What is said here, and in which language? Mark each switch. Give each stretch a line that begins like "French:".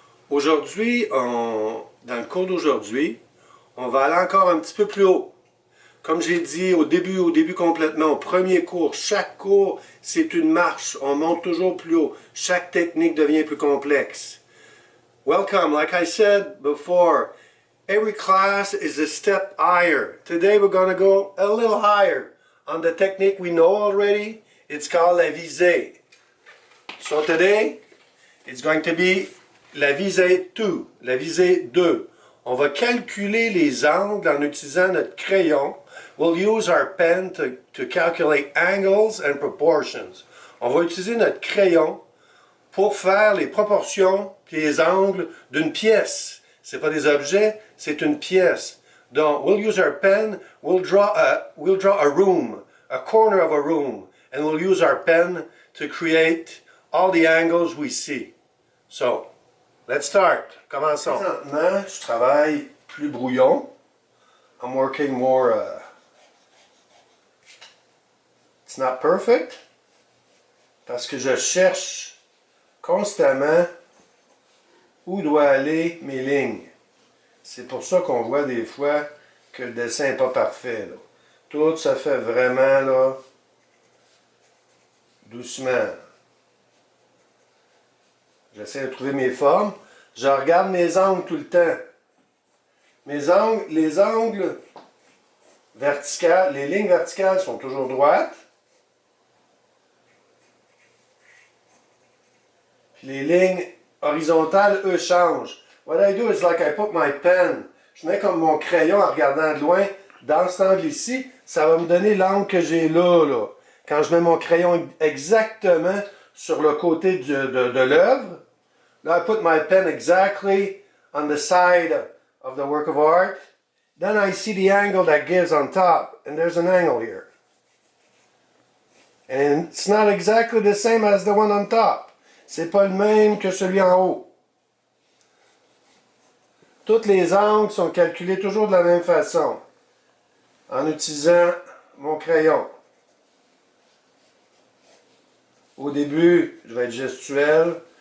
French: Aujourd'hui, dans le cours d'aujourd'hui, on va aller encore un petit peu plus haut. Comme j'ai dit au début complètement, au premier cours, chaque cours, c'est une marche. On monte toujours plus haut. Chaque technique devient plus complexe.
English: Welcome. Like I said before, every class is a step higher. Today we're going to go a little higher on the technique we know already. It's called la visée. So today, it's going to be la visée 2, la visée 2.
French: On va calculer les angles en utilisant notre crayon.
English: We'll use our pen to calculate angles and proportions.
French: On va utiliser notre crayon pour faire les proportions et les angles d'une pièce. Ce n'est pas des objets, c'est une pièce.
English: Donc, we'll use our pen, we'll draw a room, a corner of a room, and we'll use our pen to create all the angles we see. So, let's start.
French: Commençons. Maintenant, je travaille plus brouillon.
English: I'm working more, it's not perfect,
French: parce que je cherche constamment où doivent aller mes lignes. C'est pour ça qu'on voit des fois que le dessin n'est pas parfait, là. Tout se fait vraiment, là, doucement. J'essaie de trouver mes formes. Je regarde mes angles tout le temps. Les angles verticaux, les lignes verticales sont toujours droites. Puis les lignes horizontales, eux, changent.
English: What I do is like I put my pen.
French: Je mets comme mon crayon en regardant de loin dans cet angle ici. Ça va me donner l'angle que j'ai là. Quand je mets mon crayon exactement sur le côté de l'œuvre,
English: now I put my pen exactly on the side of the work of art. Then I see the angle that gives on top. And there's an angle here. And it's not exactly the same as the one on top.
French: C'est pas le même que celui en haut. Tous les angles sont calculés toujours de la même façon. En utilisant mon crayon. Au début, je vais être gestuel.